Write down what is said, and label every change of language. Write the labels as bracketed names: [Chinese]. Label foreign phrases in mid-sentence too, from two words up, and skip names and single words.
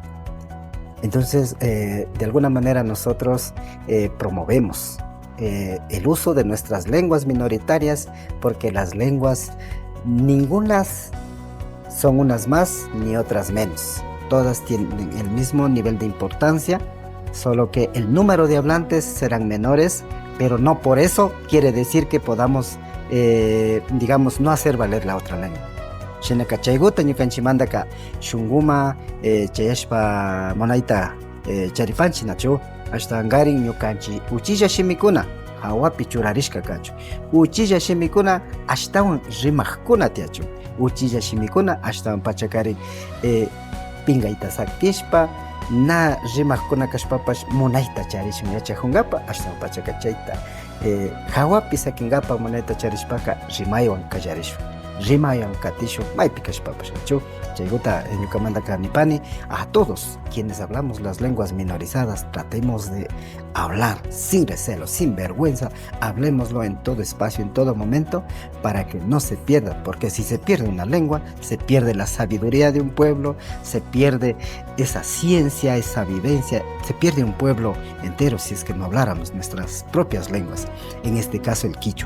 [Spanish] Entonces, de alguna manera nosotros promovemos el uso de nuestras lenguas minoritarias porque las lenguas, ningunas son unas más ni otras menos. Todas tienen el mismo nivel de importancia, solo que el número de hablantes serán menores, pero no por eso quiere decir que podamos, digamos, no hacer valer la otra lengua. [Quechua] Shinaka chayguta ñukanchimantaka shunguma chayashpa monayta charipanchik nachu ashtawan karin ñukanchik uchilla shimikuna hawapi churarishka kanchu uchilla shimikuna ashtawan rimakkuna tiyachu uchilla shimikuna ashtawan pacha karin pinkayta sakishpa na rimakkuna kashpapash munayta charishun yachajunkapa ashtawan pachaka chayta hawapi sakinkapa munayta charishpaka rimaywan kallarishun rimayan katishu maypi kashpapash nachu chaykuta ñukamantaka nipani [Spanish] a todos quienes hablamos las lenguas minorizadas tratemos de hablar sin recelo, sin vergüenza, hablemoslo en todo espacio, en todo momento para que no se pierda, porque si se pierde una lengua se pierde la sabiduría de un pueblo, se pierde esa ciencia, esa vivencia, se pierde un pueblo entero si es que no habláramos nuestras propias lenguas, en este caso el quichua.